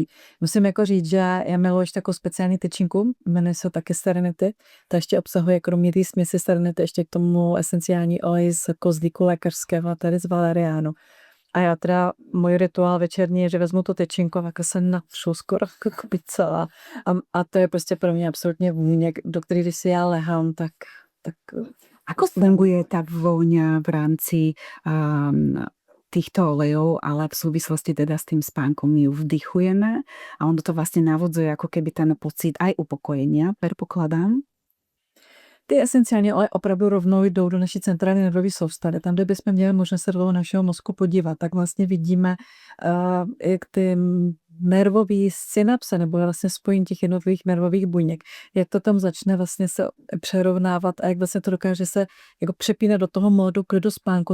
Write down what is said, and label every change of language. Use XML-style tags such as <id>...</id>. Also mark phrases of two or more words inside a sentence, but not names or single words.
<cs>Musím jako říct, že já miluji ještě takovou speciální tyčinku, jmenuje se taky Serenity, ta ještě obsahuje kromě té směsi Serenity ještě k tomu esenciální olej z kozlíku lékařského, tady z valeriánu. A já teda, můj rituál večerní je, že vezmu tu tyčinku, jako se natřu skoro jako celá. A to je prostě pro mě absolutně vůně, do který když si já lehám, tak...</cs> <sk>Ako funguje tá vôňa v rámci týchto olejov, ale v súvislosti teda s tým spánkom my ju vdychujeme a ono to vlastne navodzuje ako keby ten pocit aj upokojenia, predpokladám.</sk> <cs>Ty esenciální oleje opravdu rovnou jdou do naší centrální nervové soustavy. Tam, kde bychom měli možnost se do toho našeho mozku podívat, tak vlastně vidíme, jak ty nervové synapse nebo vlastně spojení těch jednotlivých nervových buněk, jak to tam začne vlastně se přerovnávat a jak vlastně to dokáže se jako přepínat do toho módu klidu spánku.</cs>